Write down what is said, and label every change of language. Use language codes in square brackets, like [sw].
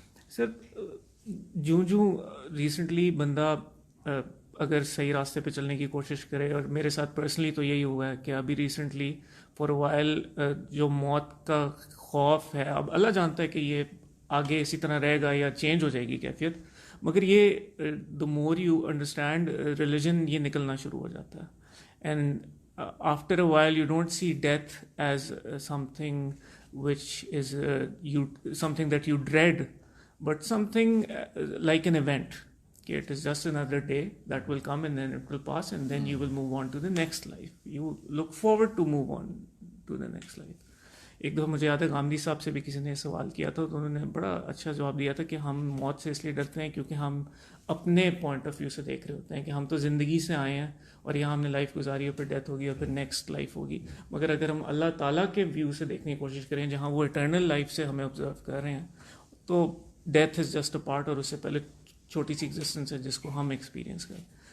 [ur] سر جو ریسنٹلی بندہ اگر صحیح راستے پہ چلنے کی کوشش کرے, اور میرے ساتھ پرسنلی تو یہی ہوا ہے کہ ابھی ریسنٹلی فار وائل جو موت کا خوف ہے, اب اللہ جانتا ہے کہ یہ آگے اسی طرح رہے گا یا چینج ہو جائے گی کیفیت, مگر یہ [en] the more you understand religion [ur] یہ نکلنا شروع ہو جاتا ہے. [en] And after a while you don't see death as something which is something that you dread, but something like an event. Okay, it is just another day that will come and then it will pass and then you will move on to the next life. You look forward to move on to the next life. [ur] ایک دفعہ مجھے یاد ہے گاندھی صاحب سے بھی کسی نے سوال کیا تھا تو انہوں نے بڑا اچھا جواب دیا تھا کہ ہم موت سے اس لیے ڈرتے ہیں کیونکہ ہم اپنے پوائنٹ آف ویو سے دیکھ رہے ہوتے ہیں کہ ہم تو زندگی سے آئے ہیں اور یہاں ہم نے لائف گزاری ہے, پھر ڈیتھ ہوگی اور پھر نیکسٹ لائف ہوگی. مگر اگر ہم اللہ تعالیٰ کے ویو سے دیکھنے کی کوشش کریں جہاں وہ اٹرنل لائف سے ہمیں آبزرو کر رہے ہیں, تو [en] death is just a part, [ur] اور اس سے پہلے چھوٹی سی ایگزسٹنس ہے جس کو ہم ایکسپیرینس کریں.